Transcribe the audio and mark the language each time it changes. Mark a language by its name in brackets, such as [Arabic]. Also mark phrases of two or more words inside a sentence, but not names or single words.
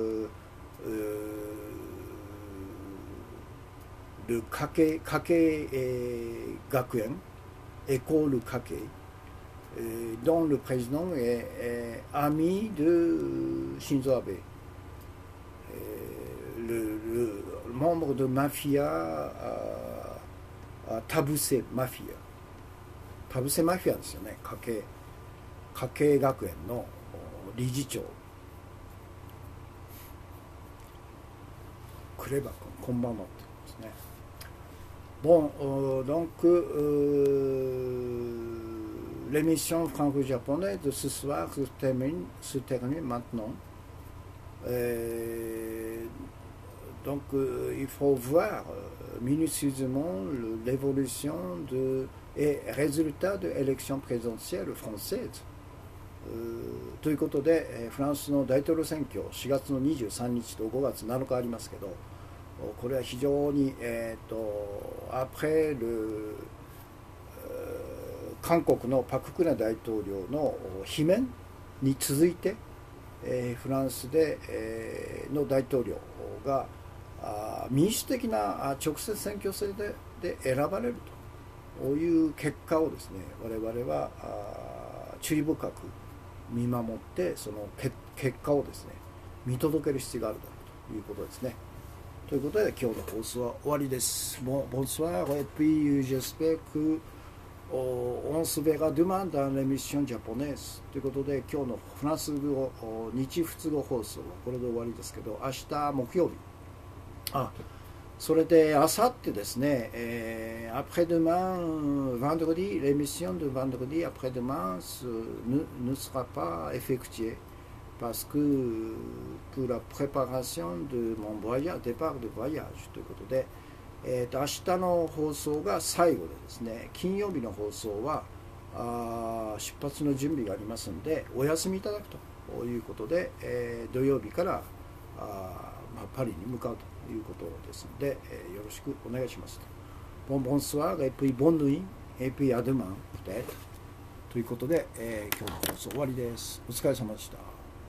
[French] le Kake Gakuen, école Kake, dont le président est ami de Shinzo Abe, le membre de mafia Tabuse Mafia. [Japanese] Tabuse Mafia ですよね。家計学園の理事長。クレバ君、こんばんはってですね。 [French] Bon, donc l'émission franco-japonaise de ce soir se termine maintenant. Donc il faut voir minutieusement l'évolution et résultats de l'élection présidentielle française. [Japanese] ということで、フランスの大統領選挙4月の23日と5月7日ありますけど、これは非常に、 [French] après le [Japanese] 韓国のパク・クネ大統領の罷免に続いて、フランスで、の大統領が民主的な直接選挙制で選ばれるという結果をですね、我々は注意深く見守って、その結果をですね見届ける必要があるだろうということですね。ということで今日の放送は終わりです。 [French] Bon, bonsoir et puis j'espère que on se verra demain dans l'émission japonaise [Japanese] ということで、今日のフランス語日仏語放送はこれで終わりですけど、明日木曜日、それであさってですね、 [French] après-demain vendredi, l'émission de vendredi après-demain ne sera pas effectuée parce que pour la préparation de mon voyage, départ de voyage [Japanese] ということで、明日の放送が最後でですね、金曜日の放送は出発の準備がありますのでお休みいただくということで、土曜日からパリに向かうということですので、よろしくお願いします。 [French] Bonsoir et puis bonne nuit et puis à demain peut-être [Japanese] ということで、今日の放送終わりです。お疲れ様でした。